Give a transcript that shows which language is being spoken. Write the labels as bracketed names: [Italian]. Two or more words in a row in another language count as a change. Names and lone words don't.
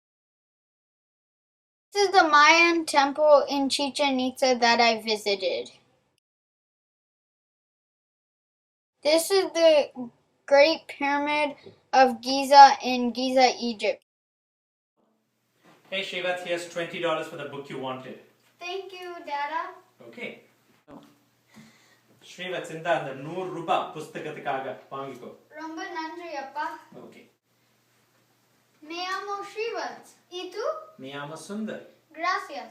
[English] This is the Mayan temple in Chichen Itza that I visited. This is the Great Pyramid of Giza in Giza, Egypt. Hey Srivats, here's $20 for the book you wanted. Thank you, Dada. [Tamil] Okay. Srivats, இந்த 100 ரூபாய் புஸ்தகத்துக்காக வாங்கிக்கோ. ரொம்ப நன்றி அப்பா. Okay. [Spanish] Me llamo Srivats. ¿Y tú? Me llamo Sundar. Gracias.